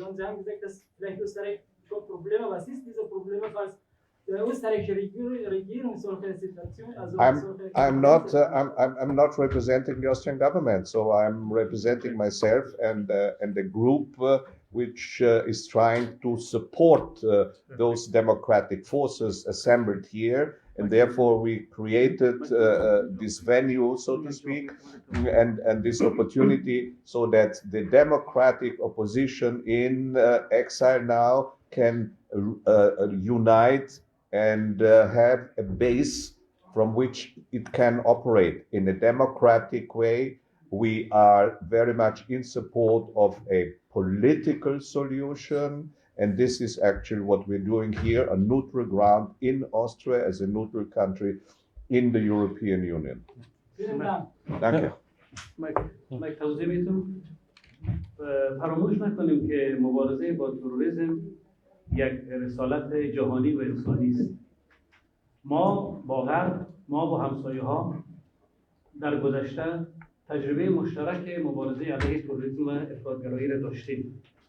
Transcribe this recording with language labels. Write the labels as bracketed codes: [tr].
[de] Und Sie haben gesagt, dass vielleicht Österreich schon Probleme. Was ist diese Probleme, falls die österreichische Regierung solche Situationen? Also [en] I'm not representing the Austrian government, so I'm representing myself and the group which is trying to support those democratic forces assembled here. And therefore we created this venue, so to speak, and this opportunity so that the democratic opposition in exile now can unite and have a base from which it can operate in a democratic way. We are very much in support of a political solution. And this is actually what we're doing here, a neutral ground in Austria as a neutral country in the European Union. Thank you. [fa] مایک توضیح میتونم فراموش نکنیم که مبارزه با تروریسم یک رسالت جهانی و انسانی است. ما با غرب، ما با همسایه ها در گذشته تجربه مشترک مبارزه علیه تروریسم و افراطگرایی را داشتیم.